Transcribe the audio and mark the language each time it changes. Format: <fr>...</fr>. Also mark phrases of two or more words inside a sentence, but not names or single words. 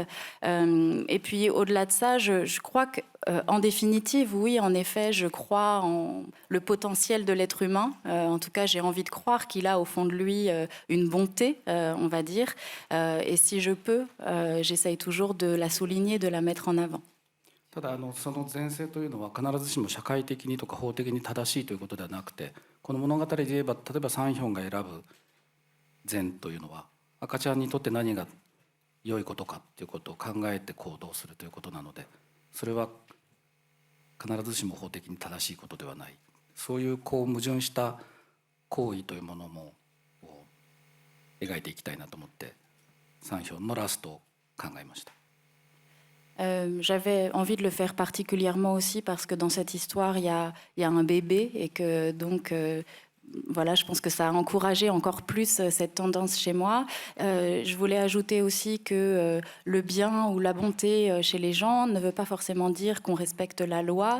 <fr>Et puis au-delà de ça, je crois que en définitive, oui, en effet, je crois en le potentiel de l'être humain. En tout cas, j'ai envie de croire qu'il a au fond de lui une bonté, on va dire. Et si je peux, j'essaye toujours de la souligner, de la mettre en avant.</fr> <ja>ただその前世というのは必ずしも社会的にとか法的に正しいということではなくて、この物語で言えば例えばサンヒョンが選ぶ善というのは赤ちゃんにとって何が良いことかということを考えて行動するということなので、それは必ずしも法的に正しいことではない、そういう矛盾した行為というものも描いていきたいなと思ってサンヒョンのラストを考えました。</ja> <fr>J'avais envie de le faire particulièrement aussi parce que dans cette histoire, il y a un bébé et que donc voilà, je pense que ça a encouragé encore plus cette tendance chez moi. Je voulais ajouter aussi que le bien ou la bonté chez les gens ne veut pas forcément dire qu'on respecte la loi.</fr>